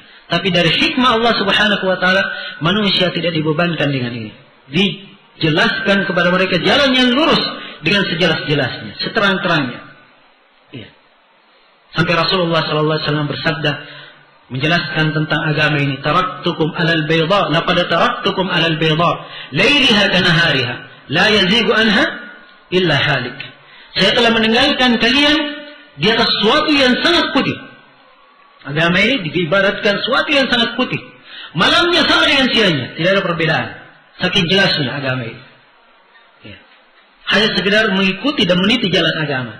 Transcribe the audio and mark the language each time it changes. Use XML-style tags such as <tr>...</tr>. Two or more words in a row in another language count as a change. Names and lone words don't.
<id>Tapi dari hikmah Allah</id> <ar>سبحانه وتعالى,</ar> <id>manusia tidak dibebankan dengan ini. Dijelaskan kepada mereka jalan yang lurus dengan sejelas-jelasnya, seterang-terangnya. Ya. Sampai Rasulullah</id> <ar>صلى الله عليه وسلم</ar> <id>bersabda menjelaskan tentang agama ini,</id> <ar>تركتكم على البيضاء لقد تركتكم على البيضاء ليلها كنهارها لا يزيغ عنها إلا هالك.</ar> <id>Saya telah meninggalkan kalian di atas sesuatu yang sangat putih. Agama ini diibaratkan sesuatu yang sangat putih. Malamnya sama dengan siangnya, tidak ada perbedaan. Saking jelasnya agama ini. Ya. Hanya sekedar mengikuti dan meniti jalan agama.</id>